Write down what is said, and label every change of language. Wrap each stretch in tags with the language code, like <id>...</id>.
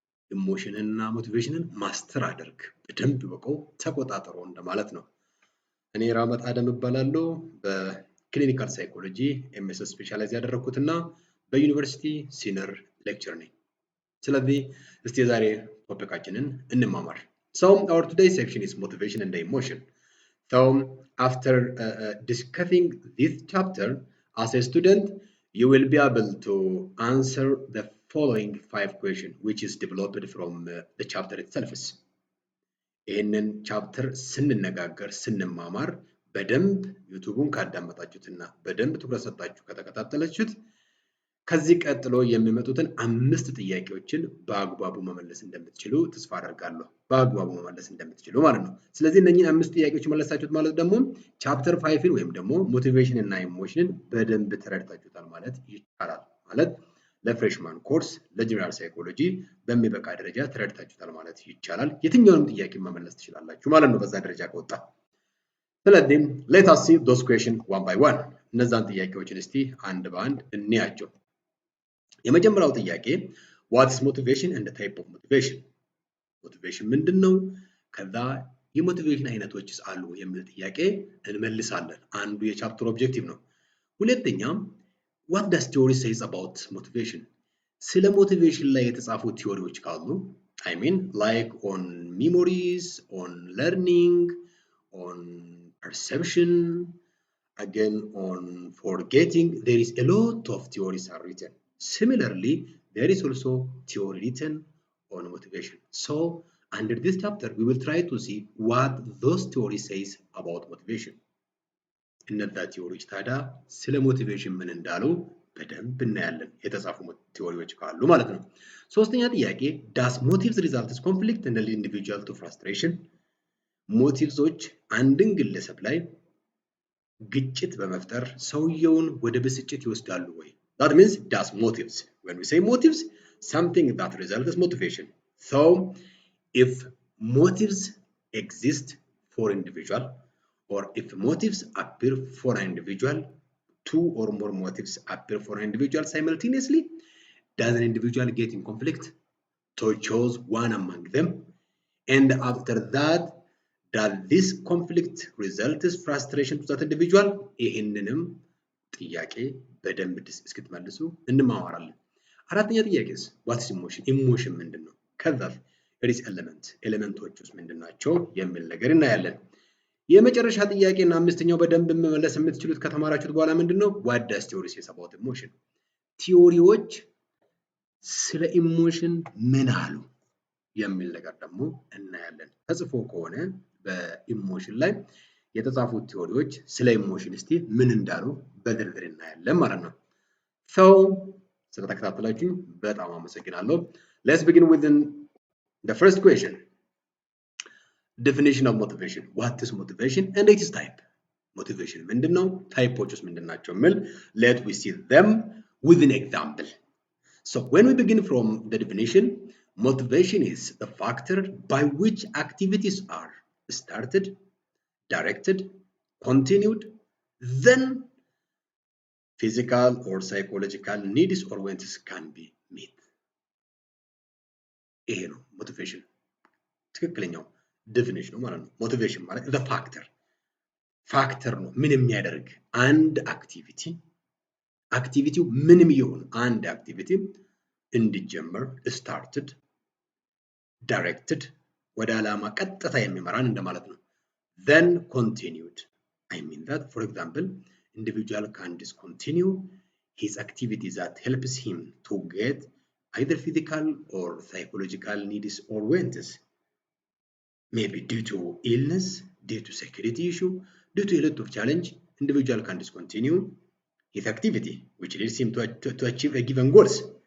<am>ኢሞሽን እና ሞቲቬሽንን ማስተር አድርግ፣ በደንብ በቀው ተቆጣጠሩ እንደማለት ነው። እኔ ራህመት አደም እባላለሁ። በክሊኒካል ሳይኮሎጂ ኤምኤስ ስፔሻላይዝ ያደረኩትና በዩኒቨርሲቲ ሲኒየር ሌክቸር ነኝ። ስለዚህ እስቲ ዛሬ ቶፒካችንን እንማማር።</am> <en>So our today's section is motivation and emotion. So after discussing this chapter as a student, you will be able to answer the following 5 questions, which is developed from the chapter itself.</en> <am>ይህንን ቻፕተር ስንነጋገር ስንማማር በደንብ ዩቲዩቡን ካዳመጣችሁትና በደንብ ትኩረት ሰጣችሁ ከተከታተላችሁት ከዚህ ቀጥሎ የሚመጡትን 5 ጥያቄዎችን በአግባቡ መመለስ እንደምትችሉ ተስፋ አደርጋለሁ። በአግባቡ መመለስ እንደምትችሉ ማለት ነው። ስለዚህ እነኚህን 5 ጥያቄዎች መለሳችሁት ማለት ደግሞ ቻፕተር 5ን ወይም ደግሞ ሞቲቬሽን እና ኢሞሽንን በደንብ ተረድታችሁታል ማለት ይቻላል። ማለት ለፍሬሽማን ኮርስ ለጀነራል ሳይኮሎጂ በሚበቃ ደረጃ ተረድታችሁታል ማለት ይቻላል። የትኛውንም ጥያቄ መመለስ ትችላላችሁ ማለት ነው በዛ ደረጃ ከወጣ።</am> <en>ስለዚህ let us see those questions one by one።</en> <am>እነዛን ጥያቄዎችን እስቲ አንድ በአንድ እንያቸው። የመጀመሪያው ጥያቄ</am> <en>what is motivation and the type of motivation?</en> <am>ሞቲቬሽን ምንድነው? ከዛ የሞቲቬሽን አይነቶችስ አሉ የሚል ጥያቄ እንመልሳለን። አንዱ የቻፕተር ኦብጀክቲቭ ነው። ሁለተኛ</am> <en>what does theory says about motivation?</en> <am>ስለ ሞቲቬሽን ላይ የተጻፉ ቲዮሪዎች ካሉ</am> <en>I mean like on memories, on learning, on perception, again on forgetting, there is a lot of theories are written. Similarly, there is also theory written on motivation. So, under this chapter, we will try to see what those theories says about motivation.</en> <am>እነዛ ቲዮሪዎች ታዲያ ስለ ሞቲቬሽን ምን እንዳሉ በደንብ እናያለን፣ የተጻፉ ቲዮሪዎች ካሉ ማለት ነው። ሶስተኛ ጥያቄ</am> <en>does motives result in conflict and lead individual to frustration?</en> <am>ሞቲቭሶች አንድን ግለሰብ ላይ ግጭት በመፍጠር ሰውየውን ወደ ብስጭት ይወስዳሉ ወይ?</am> <en>That means does motives. When we say motives, something that results in motivation. So, if motives exist for individual, or if motives appear for an individual, 2 or more motives appear for an individual simultaneously, does an individual get in conflict to choose one among them? And after that, does this conflict result in frustration to that individual?</en> <am>ይህንንም ጥያቄ በደንብ እስክትመልሱ እንማማራለን። አራተኛ ጥያቄስ</am> <en>what is emotion?</en> <am>ኢሞሽን ምንድነው? ከዛ ሪስ ኤሌመንቶች ውስጥ ምንድናቸው የሚል ነገር እናያለን። የመጨረሻ ጥያቄና አምስተኛው በደንብ መመለስ የምትችሉት ከተማራችሁት በኋላ ምንድነው</am> <en>what does theory says about emotion?</en> <am>ቲዮሪዎች ስለ ኢሞሽን ምን አሉ የሚል ነገር ደግሞ እናያለን። ተጽፎ ከሆነ በኢሞሽን ላይ የተጻፉት ቲዮሪዎች ስለ ኢሞሽን እስቲ ምን እንዳሉ በዝርዝር እናያለን ማለት ነው። So ስለተከታተላችሁ በጣም አመሰግናለሁ።</am> <en>Let's begin with the first question. Definition of motivation. What is motivation and its type?</en> <am>motivation ምንድነው? ታይፖቹስ ምንድናቸው?</am> <en>let we see them with an example. So when we begin from the definition, motivation is the factor by which activities are started, directed, continued, then physical or psychological needs or wants can be met.</en> <am>ይሄ ነው motivation ትክክለኛው definition ማለት ነው። motivation ማለት the factor ነው ምን የሚያደርግ አንድ አክቲቪቲው ምንም ይሁን አንድ አክቲቪቲ እንዲጀመር started, directed ወደ ዓላማ ቀጥታ የሚመራን እንደማለት ነው።</am> <en>then continued. I mean that, for example, individual can discontinue his activity that helps him to get either physical or psychological needs or wants. Maybe due to illness, due to security issue, due to a lot of challenge, individual can discontinue his activity, which leads him to achieve a given goals.</en>